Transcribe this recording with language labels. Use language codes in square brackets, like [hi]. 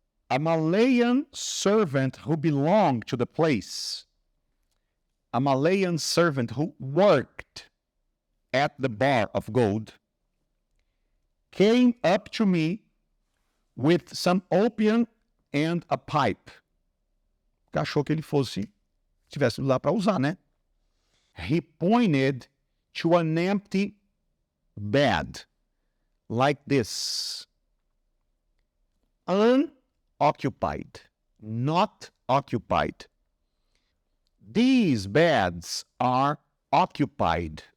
[en] A Malayan servant who belonged to the place, a Malayan servant who worked at the bar of gold, came up to me with some opium and a pipe. [pt] Achou que ele tivesse lá para usar, né? [en] He pointed to an empty bed, like this. Unoccupied, not occupied. These beds are occupied.